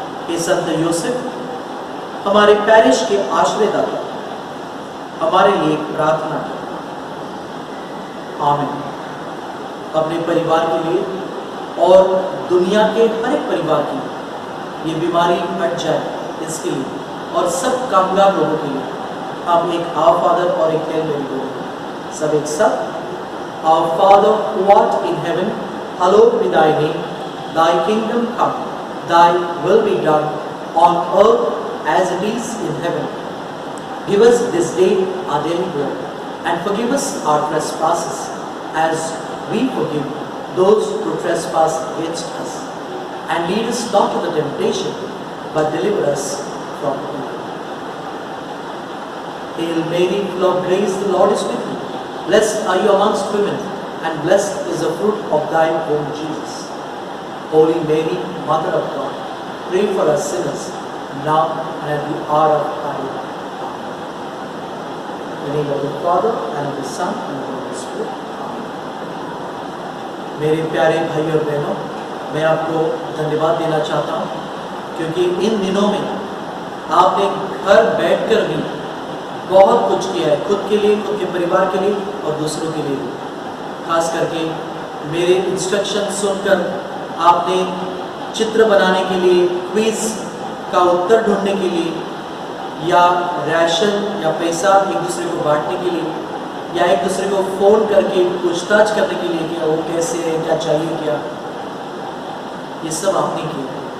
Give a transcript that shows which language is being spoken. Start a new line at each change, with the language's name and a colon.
Hindi: ये संत यूसुफ हमारे पैरिश के आश्रयदाता हमारे लिए प्रार्थना करें। आमीन। अपने परिवार के लिए और दुनिया के हर एक परिवार के लिए ये बीमारी हट जाए इसके लिए, और सब कामगार लोगों के लिए हम एक आवर फादर और एक हेल मेरी बोलेंगे। सब एक साथ।
English: Our Father who art in heaven, hallowed be thy name. Thy kingdom come, thy will be done on earth as it is in heaven. Give us this day our daily bread, and forgive us our trespasses as we forgive those who trespass against us. And lead us not into temptation, but deliver us from evil. Hail Mary, full of grace, the Lord is with you. Blessed are you amongst women, and blessed is the fruit of thy womb, Jesus. Holy Mary, Mother of God, pray for us sinners, now and at the hour of our death. In the name of the Father, and of the Son, and of the Holy Spirit. Amen.
Hindi: मेरे प्यारे भाई और बहनों, मैं आपको धन्यवाद देना चाहता हूँ, क्योंकि इन दिनों में आपने घर बैठकर भी बहुत कुछ किया है, खुद के लिए, खुद के परिवार के लिए और दूसरों के लिए भी। खास करके मेरे इंस्ट्रक्शन सुनकर आपने चित्र बनाने के लिए, क्विज का उत्तर ढूंढने के लिए, या राशन या पैसा एक दूसरे को बांटने के लिए, या एक दूसरे को फ़ोन करके पूछताछ करने के लिए कि वो कैसे है, क्या चाहिए, क्या, ये सब आपने किया।